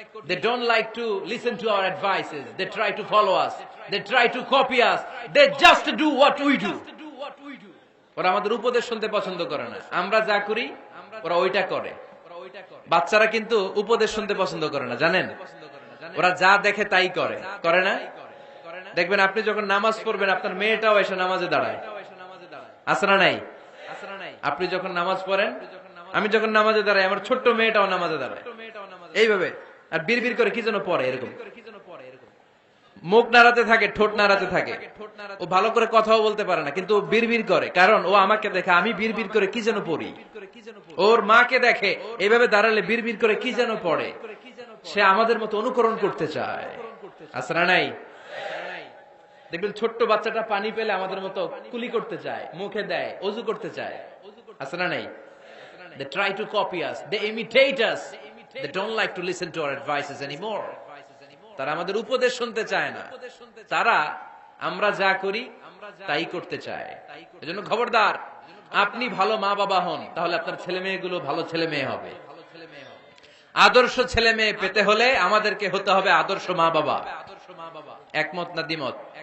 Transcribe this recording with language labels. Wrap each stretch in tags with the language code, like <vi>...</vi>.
<en>They don't like to listen to our advices. They try to follow us. They try to copy us. They just do what we do.</en> <bn>ওরা আমাদের উপদেশ শুনতে পছন্দ করে না, আমরা যা করি ওরা ওইটা করে। বাচ্চারা কিন্তু উপদেশ শুনতে পছন্দ করে না, জানেন? ওরা যা দেখে তাই করে, করে না? দেখবেন আপনি যখন নামাজ পড়বেন আপনার মেয়েটাও এসে নামাজে দাঁড়ায়, আছে না নাই? আপনি যখন নামাজ পড়েন, আমি যখন নামাজে দাঁড়াই, আমার ছোট্ট মেয়েটাও নামাজে দাঁড়ায় এইভাবে, আর বিড়বিড় করে কি যেন পড়ে, এরকম মুখ নাড়াতে থাকে, ঠোঁট নাড়াতে থাকে। ও ভালো করে কথাও বলতে পারে না, কিন্তু বিড়বিড় করে, কারণ ও আমাকে দেখে আমি বিড়বিড় করে কি যেন পড়ি। ওর মাকে দেখে এইভাবে দাঁড়ালে বিড়বিড় করে কি যেন পড়ে, সে আমাদের মতো অনুকরণ করতে চায়, আছে না নাই? দেখবেন ছোট্ট বাচ্চাটা পানি পেলে আমাদের মতো কুলি করতে চায়, মুখে দেয়, অজু করতে চায়, আছে না নাই?</bn> <en>They try to copy us, they imitate us, they don't like to listen to our advices anymore.</en> <bn>তারা আমাদের উপদেশ শুনতে চায় না, তারা আমরা যা করি তাই করতে চায়। এজন্য খবরদার, আপনি ভালো মা বাবা হন, তাহলে আপনার ছেলে মেয়েগুলো ভালো ছেলে মেয়ে হবে। আদর্শ ছেলে মেয়ে পেতে হলে আমাদেরকে হতে হবে আদর্শ মা বাবা। একমত না দ্বিমত?</bn>